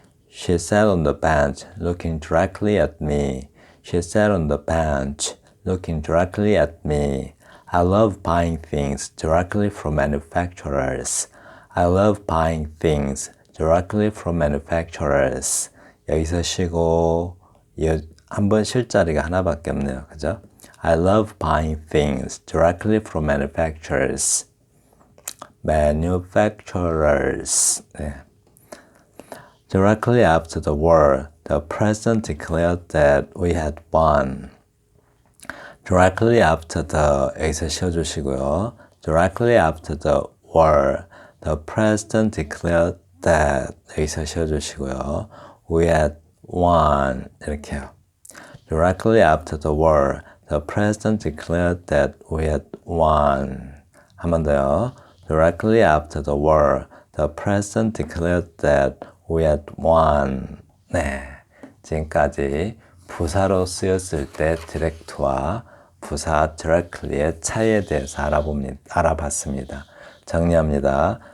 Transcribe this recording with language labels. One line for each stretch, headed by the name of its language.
English: She sat on the bench, looking directly at me. She sat on the bench, looking directly at me. I love buying things directly from manufacturers. I love buying things directly from manufacturers.
Korean: 여기서 쉬고 한번 쉴 자리가 하나밖에 없네요. 그죠?
English: I love buying things directly from manufacturers. Manufacturers. 네. Directly after the war, the president declared that we had won. Directly after the,
Korean: 여기서 쉬어주시고요.
English: Directly after the war, the president declared that, 여기서 쉬어주시고요. We had won.
Korean: 이렇게요.
English: Directly after the war, the president declared that we had won.
Korean: 한 번 더요.
English: Directly after the war, the president declared that we had won.
Korean: 네, 지금까지 부사로 쓰였을 때 direct와 부사 directly의 차이에 대해서 알아봤습니다. 정리합니다.